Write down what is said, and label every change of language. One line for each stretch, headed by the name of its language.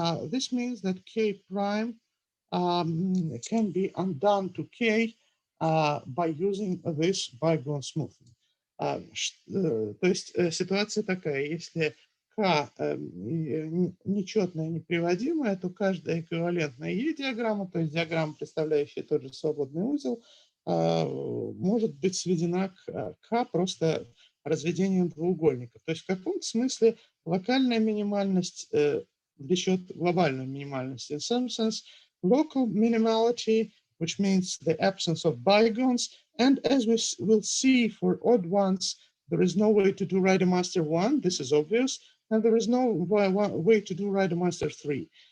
English: This means that K prime can be undone to K by using this bygone smoothing.
Russian: То есть ситуация такая, если К нечетная, неприводимая, то каждая эквивалентная E-диаграмма, то есть диаграмма, представляющая тот же свободный узел, может быть сведена к К просто разведением двуугольников. То есть в каком-то смысле локальная минимальность влечет глобальную минимальность.
English: In some sense, local minimality, which means the absence of bygones, and as we will see for odd ones, there is no way to do Reidemeister 1, this is obvious, and there is no way to do Reidemeister 3.